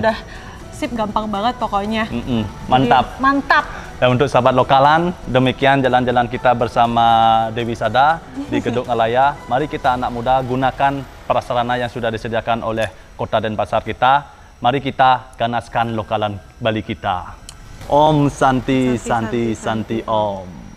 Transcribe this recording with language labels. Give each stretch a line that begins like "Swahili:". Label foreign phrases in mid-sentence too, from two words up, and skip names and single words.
Indonesian: Udah sip, gampang banget pokoknya. Mantap. Jadi, mantap. Dan untuk sahabat lokalan, demikian jalan-jalan kita bersama Dewi Sada di Gedung Alaya. Mari kita anak muda gunakan prasarana yang sudah disediakan oleh Kota Denpasar kita. Mari kita ganaskan lokalan Bali kita.
Sanskrit: Om Santi Santi Santi Om.